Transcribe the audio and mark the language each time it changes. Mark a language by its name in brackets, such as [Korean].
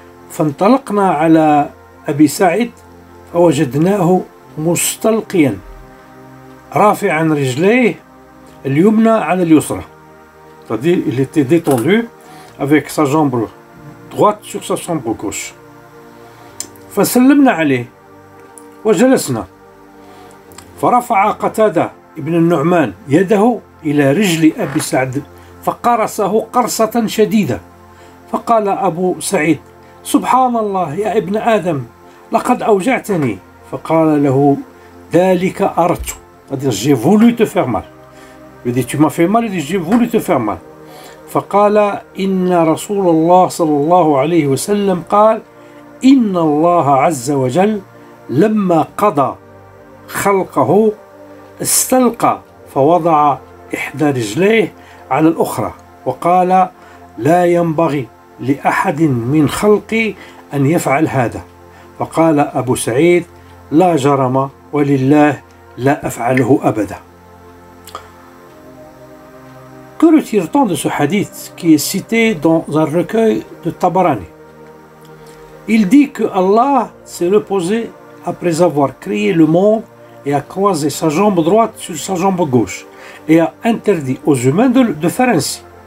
[Arabic] فانطلقنا على أبي سعيد فوجدناه مستلقيا رافعا رجليه اليمنى على اليسرى, [French] c'est-à-dire il était détendu avec sa jambe droite sur sa jambe gauche. [Arabic] فسلمنا عليه وجلسنا فرفع قتادة ابن النعمان يده إلى رجل أبي سعد فقرصه قرصة شديدة فقال أبو سعيد سبحان الله يا ابن آدم لقد أوجعتني فقال له ذلك أردت, [French] c'est-à-dire j'ai voulu te faire mal. Il dit tu m'as fait mal, il dit j'ai voulu te faire mal. [Arabic] فقال إن رسول الله صلى الله عليه وسلم قال إن الله عز وجل لما قضى خلقه استلقى فوضع إحدى رجليه على الأخرى وقال لا ينبغي لأحد من خلقي أن يفعل هذا. فقال أبو سعيد لا جرم ولله لا أفعله أبدا. [French] Que retire-t-on de ce hadith qui est cité dans un recueil de Tabarani? Il dit que Allah s'est reposé après avoir créé le monde et a croisé sa jambe droite sur sa jambe gauche et a interdit aux humains de faire ainsi.